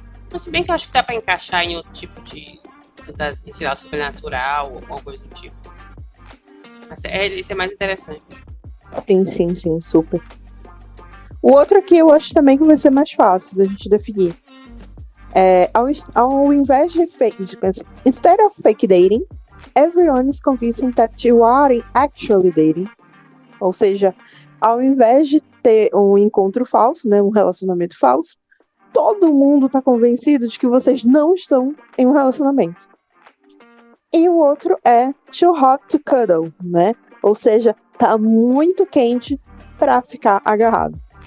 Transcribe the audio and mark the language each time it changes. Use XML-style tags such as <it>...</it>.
<pt>Mas se bem que eu acho que dá pra encaixar em outro tipo de fantasia, sei lá, sobrenatural ou alguma coisa do tipo. Mas esse é mais interessante. Sim, super. O outro aqui eu acho também que vai ser mais fácil da gente definir. Ao invés de</pt> <en>instead of fake dating, everyone is convincing that you are actually dating.</en> <pt>Ou seja, ao invés de ter um encontro falso, né, um relacionamento falso, todo mundo tá convencido de que vocês não estão em um relacionamento. E o outro é</pt> <en>too hot to cuddle,</en> <pt>né? Ou seja, tá muito quente pra ficar agarrado.</pt>